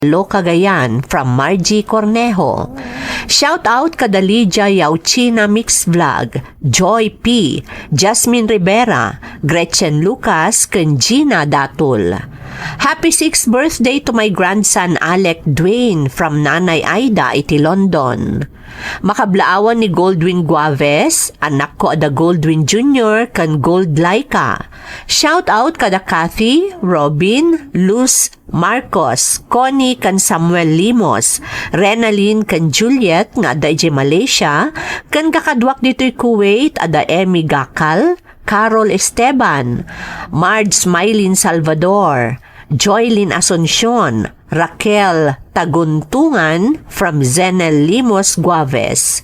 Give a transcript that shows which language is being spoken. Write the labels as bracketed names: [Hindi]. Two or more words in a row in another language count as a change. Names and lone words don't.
[English] Cagayan from Margie Cornejo. Shout out [Iloko] kada Lydia Yauchina Mix Vlog, Joy P, Jasmine Rivera, Gretchen Lucas, ken Gina Datul. [English] Happy 6th birthday to my grandson Alec Dwayne from Nanay Aida iti London. [Iloko] Makablaawan ni Goldwyn Guaves, anak ko ada Goldwyn Jr. kan Gold Laika. [English] Shout out [Iloko] kada Kathy, Robin, Luz Marcos, Connie kan Samuel Limos, Renalyn kan Juliet nga ada iti Malaysia, kan kakadwak dito'y Kuwait ada Emmy Gakal, Carol Esteban, Marge Smilin Salvador, Joylyn Asuncion, Raquel Taguntungan from Zenel Limos Guaves.